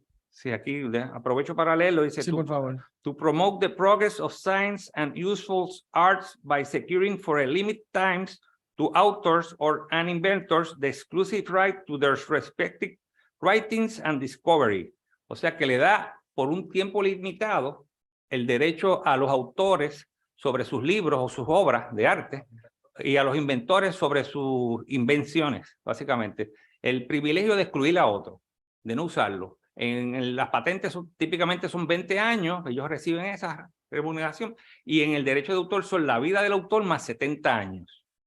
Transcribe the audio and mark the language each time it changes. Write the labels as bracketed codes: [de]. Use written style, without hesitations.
[es] Sí, aquí aprovecho para leerlo. Dice, sí, por favor. [en] To promote the progress of science and useful arts by securing for a limited times to authors or and inventors the exclusive right to their respective writings and discovery. [es] O sea que le da por un tiempo limitado el derecho a los autores sobre sus libros o sus obras de arte y a los inventores sobre sus invenciones, básicamente. El privilegio de excluir a otro, de no usarlo. En las patentes típicamente son 20 años, ellos reciben esa remuneración, y en el derecho de autor son la vida del autor más 70 años.